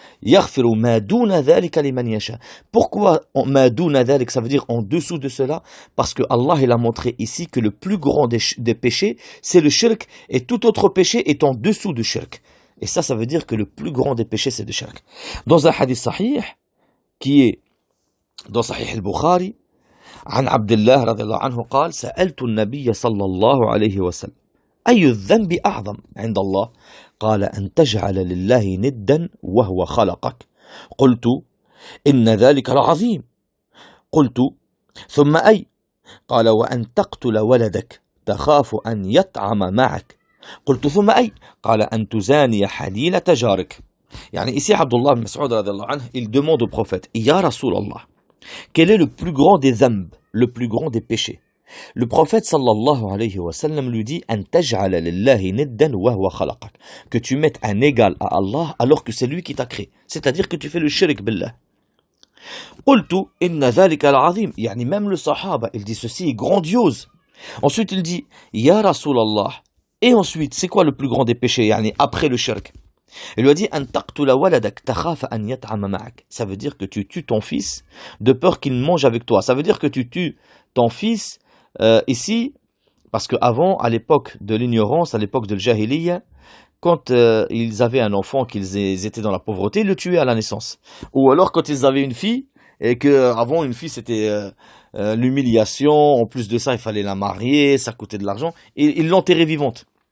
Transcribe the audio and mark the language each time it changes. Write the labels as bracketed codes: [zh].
[ar] Yaghfiru ma duna dhalika liman yasha. [fr] Pourquoi ma duna dhalik, ça veut dire en dessous de cela? Parce que Allah il a montré ici que le plus grand des péchés, c'est le shirk, et tout autre péché est en dessous du shirk. Et ça veut dire que le plus grand des péchés, c'est le shirk. Dans un hadith sahih, qui est dans Sahih al-Bukhari, [ar] عن عبد الله رضي الله عنه قال سألت النبي صلى الله عليه وسلم أي الذنب أعظم عند الله قال أن تجعل لله ندا وهو خلقك قلت إن ذلك لعظيم قلت ثم أي قال وأن تقتل ولدك تخاف أن يطعم معك قلت ثم أي قال أن تزاني حليلة جارك. [fr] يعني ici Abdullah ibn Mas'ud radiyallahu anhu, il demande au prophète, Ya Rasulallah, quel est le plus grand des dhanb, le plus grand des péchés? Le prophète sallallahu alayhi wa sallam lui dit [ar] أن تجعل لله ندا وهو خلقك, [fr] que tu mettes un égal à Allah alors que c'est lui qui t'a créé, c'est-à-dire que tu fais le shirk billah. [ar] قلت إن ذلك العظيم, [fr] يعني même le sahaba, il dit ceci est grandiose. Ensuite il dit Ya Rasulallah, et ensuite c'est quoi le plus grand des péchés, يعني après le shirk? Il lui a dit [ar] أن تقتل ولدك تخاف أن يطعم معك. [fr] Ça veut dire que tu tues ton fils de peur qu'il mange avec toi. Ça veut dire que tu tues ton fils ici, parce qu'avant, à l'époque de l'ignorance, à l'époque de l'Jahiliya, quand ils avaient un enfant, qu'ils étaient dans la pauvreté, ils le tuaient à la naissance. Ou alors quand ils avaient une fille, et qu'avant une fille c'était l'humiliation, en plus de ça il fallait la marier, ça coûtait de l'argent, et ils l'enterraient vivante.